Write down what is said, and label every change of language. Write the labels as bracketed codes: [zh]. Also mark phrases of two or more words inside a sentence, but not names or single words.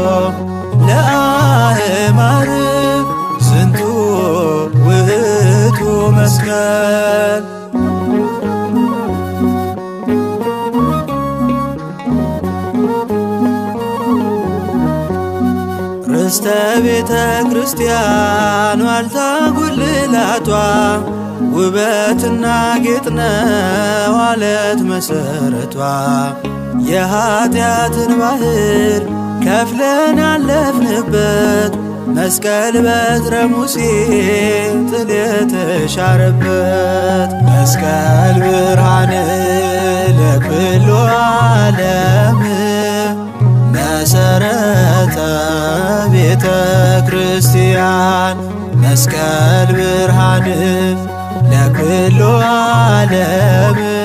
[gez] ለአእማር ዝንቱ ውእቱ መስቀል። [am] ርስተ ቤተ ክርስቲያን ዋልታ ጉልላቷ ውበትና ጌጥ ነው ዓለት መሠረቷ። የኀጢአትን ባሕር ከፍለን ያለፍንበት መስቀል በትረ ሙሴ ጥል የተሻረበት። [gez] መስቀል ብርሃን ለኩሉ ዓለም [am] መሰረተ ቤተ ክርስቲያን። [gez] መስቀል ብርሃን ለኩሉ ዓለም